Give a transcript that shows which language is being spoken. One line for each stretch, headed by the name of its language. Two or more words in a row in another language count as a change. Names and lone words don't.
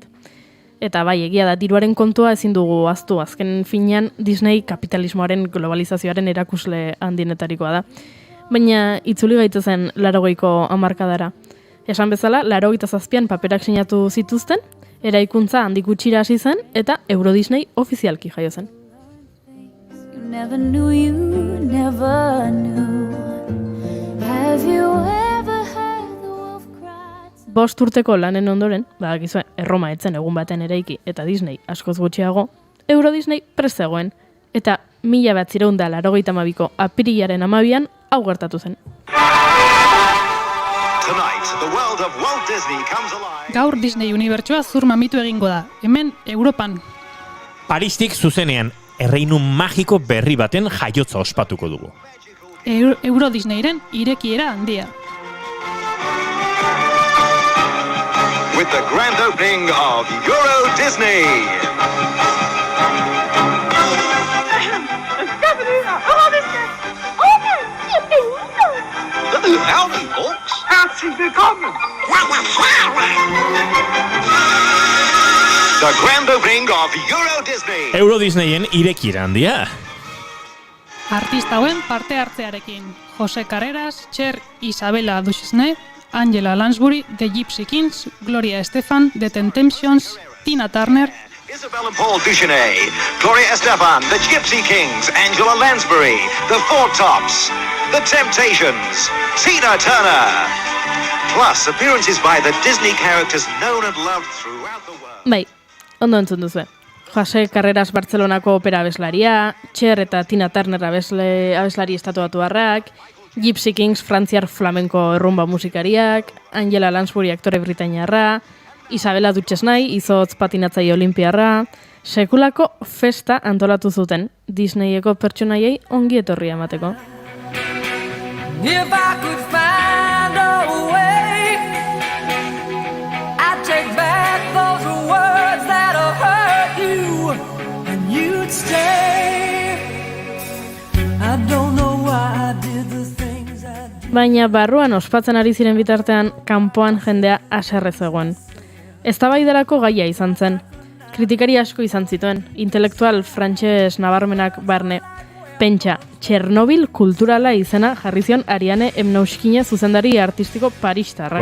Basque: Eta egia da, diruaren kontua ezin dugu ahaztu, azken finean Disney kapitalismoaren globalizazioaren erakusle handienetarikoa da. Baina itzuli gaitezen 80ko hamarkadara. Esan bezala, 87an paperak sinatu zituzten, eraikuntza handik gutxira hasi zen eta Euro Disney ofizialki jaio zen.
English: You never knew, you never knew. Have you ever heard the wolf cry?
Basque: 5 urteko lanen ondoren, badakizue, Erroma etzen egun baten eraiki eta Disney askoz gutxiago, Euro Disney prest zegoen, eta 1982ko apirilaren 12an hau gertatu zen. Gaur Disney unibertsoa zur mamitu egingo da, hemen Europan. Paristik zuzenean, erreinu magiko berri baten jaiotza ospatuko dugu. Euro Disneyren irekiera handia.
English: with the grand opening of Euro Disney. Howdy, folks.
German: Herzlich willkommen.
English: The grand opening of Euro Disney.
Basque: Euro Disneyen irekiera handia. Artista hauen parte hartzearekin. Jose Carreras, Cher Isabella Duchesne, Angela Lansbury, The Gypsy Kings, Gloria Estefan, The Temptations, Tina Turner, Isabella Paul Duchesne, Gloria Estefan, The Gypsy Kings, Angela Lansbury, The Four Tops, The Temptations, Tina Turner.
English: Plus appearances by the Disney characters known and loved throughout the world.
Basque: Bai, ondo entzun duzu. Jose Carreras Bartzelonako opera abeslaria, Cher eta Tina Turner abeslari estatuatuarrak, Gypsy Kings frantziar flamenko errumba musikariak, Angela Lansbury aktore britainiarra, Isabella Duchesne izotz patinatzaile olimpiarra, sekulako festa antolatu zuten Disneyeko pertsonaiei ongi etorria emateko.
English: If I could find a way, I'd take back those words that'll hurt you, and you'd stay. I don't know why I did the things I did.
Basque: Baina barruan ospatzen ari ziren bitartean, kanpoan jendea haserre zegoen. Eztabaidarako gaia izan zen. Kritikari asko izan zituen, intelektual frantses nabarmenak barne. Pentsa, Txernobil kulturala izena jarri zion Ariane Emnauskine zuzendari artistiko paristarrak.